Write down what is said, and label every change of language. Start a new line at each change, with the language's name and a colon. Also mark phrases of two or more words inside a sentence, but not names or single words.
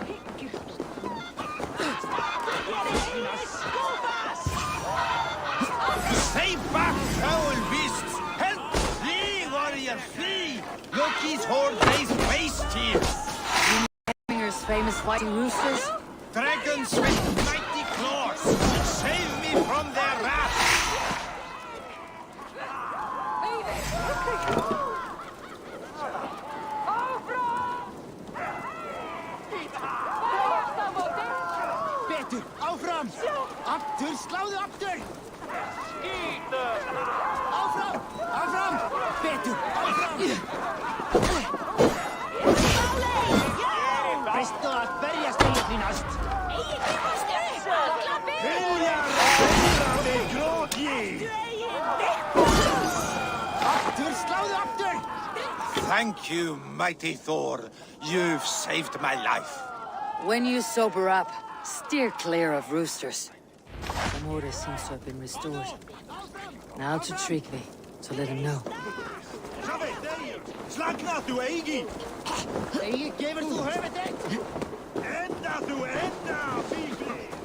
English: Stay back, foul beasts! Help! Flee, warrior, flee! Loki's horde lays waste here! Heminger's famous fighting roosters? Dragons with mighty claws! Save me from their wrath!
Icelandic: Betur, áfram! Aftur, sláðu aftur! Áfram! Áfram! Betur, áfram! Presto að berjast í næst! Aftur, sláðu aftur!
English: Thank you, mighty Thor. You've saved my life. When you sober up, steer clear of roosters. The order seems to have been restored. Now to Tryggvi, to let him know.
Icelandic: Slagna þú eigi! Eigi, gefur þú höfuð þitt? Enda þú enda, fífli!